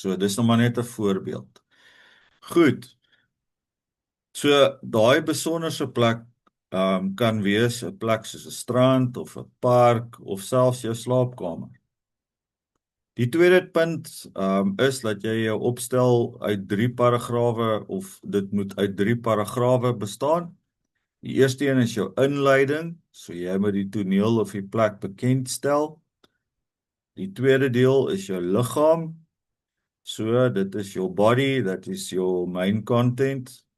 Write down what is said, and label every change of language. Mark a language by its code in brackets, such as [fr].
[af] So dis nog maar net 'n voorbeeld. Goed. So daai besonderse plek kan wees 'n plek soos 'n strand of 'n park of selfs jou slaapkamer. Die tweede punt is dat jy jou opstel uit 3 paragrawe of dit moet uit 3 paragrawe bestaan. Die eerste een is jou inleiding, so jy moet die toneel of die plek bekendstel. Die tweede deel is jou liggaam. [en] So dit is your body, that is your main content.